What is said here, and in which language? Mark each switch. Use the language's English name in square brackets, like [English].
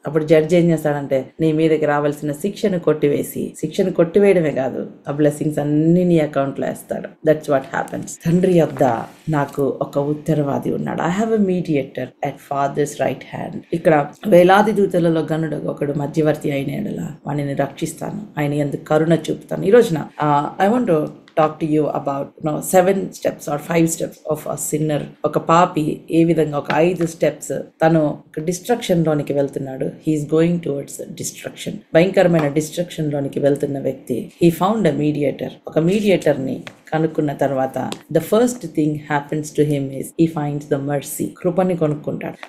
[Telugu] అప్పుడు జడ్జి ఏం చేస్తాడంటే నీ మీదకి రావాల్సిన శిక్షను కొట్టివేయడమే కాదు, ఆ బ్లెస్సింగ్స్ అన్ని నీ అకౌంట్ లో వేస్తాడు. [English] That's what happens. [Telugu] తండ్రి యొద్ద నాకు ఒక ఉత్తరవాది ఉన్నాడు. [English] I have a mediator at father's right hand. [Telugu] ఇక్కడ వేలాది దూతలలో గనుడు ఒకడు మధ్యవర్తి అయిన ఎడల వాడిని రక్షిస్తాను, ఆయన ఎందుకు కరుణ చూపుతాను. ఈ రోజున [English] I want to talk to you about 7 steps or 5 steps of a sinner. [Telugu] ఒక పాపి ఏ విధంగా ఒక 5 steps తను డిస్ట్రక్షన్ లోనికి వెళ్తున్నాడు. [English] he is going towards destruction, [Telugu] భయంకరమైన డిస్ట్రక్షన్ లోనికి వెళ్తున్న వ్యక్తి. [English] He found a mediator. [Telugu] ఒక మీడియేటర్ ని కనుక్కున్న తర్వాత [English] the first thing happens to him is he finds the mercy, [Telugu] కృపని కొనుక్కుంటాడు.